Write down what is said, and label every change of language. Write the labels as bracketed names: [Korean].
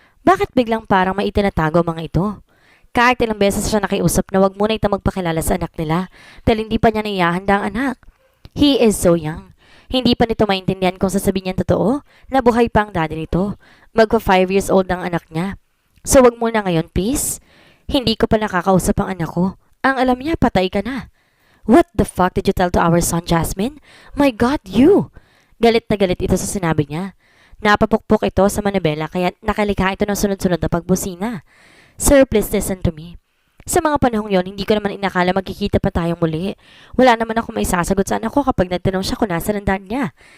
[Filipino] Bakit biglang parang may itinatago ang mga ito? Kahit ilang beses siya nakiusap na wag muna ito magpakilala sa anak nila dahil hindi pa niya naiyahanda ang anak. [English] He is so young. [Filipino] Hindi pa nito maintindihan kung sasabihin niya totoo na buhay pa ang daddy nito. Magpa 5 years old ang anak niya. So wag muna ngayon, please. Hindi ko pa nakakausap ang anak ko. Ang alam niya, patay ka na. [English] What the fuck did you tell to our son, Jasmine? My God, you! [Filipino] Galit na galit ito sa sinabi niya. Napapukpok ito sa manibela kaya nakalikha ito ng sunod-sunod na pagbusina. [English] Sir, please listen to me. [Filipino] Sa mga panahong yon, hindi ko naman inakala magkikita pa tayong muli. Wala naman ako may sasagot sa anak ko kapag nagtanong siya kung nasa ng dad niya.